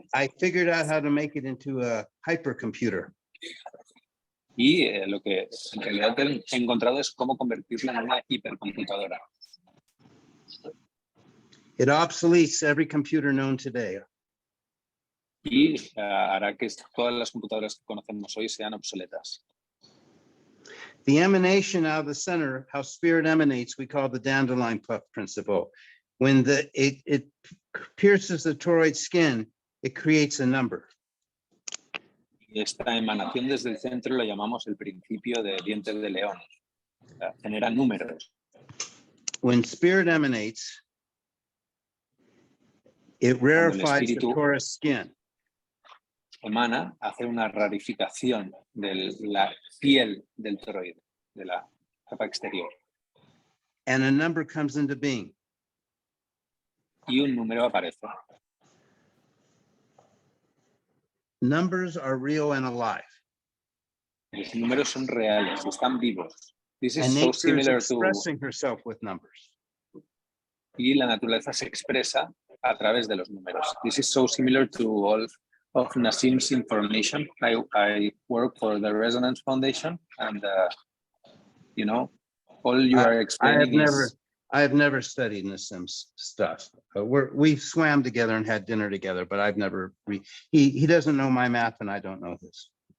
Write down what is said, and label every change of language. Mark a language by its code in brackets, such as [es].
[en] I figured out how to make it into a hypercomputer. [es] Y lo que en realidad he encontrado es cómo convertirla en una hipercomputadora. [en] It obsoletes every computer known today. [es] Y hará que todas las computadoras que conocemos hoy sean obsoletas. [en] The emanation out of the center, how spirit emanates, we call the dandelion puff principle. When it pierces the toroid skin, it creates a number. [es] Esta emanación desde el centro lo llamamos el principio de dientes de león. Genera números. [en] When spirit emanates, it rarefies the torus skin. [es] Emana, hace una rarificación de la piel del toroide, de la capa exterior. [en] And a number comes into being. [es] Y un número aparece. [en] Numbers are real and alive. [es] Los números son reales, están vivos. [en] This is And so nature is similar to expressing herself with numbers. [es] y la naturaleza se expresa a través de los números. [en] This is so similar to all of Nassim's information. I work for the Resonance Foundation, and you know, all you are explaining is... I have never studied Nassim's stuff. We swam together and had dinner together, but I've never, he doesn't know my math and I don't know his.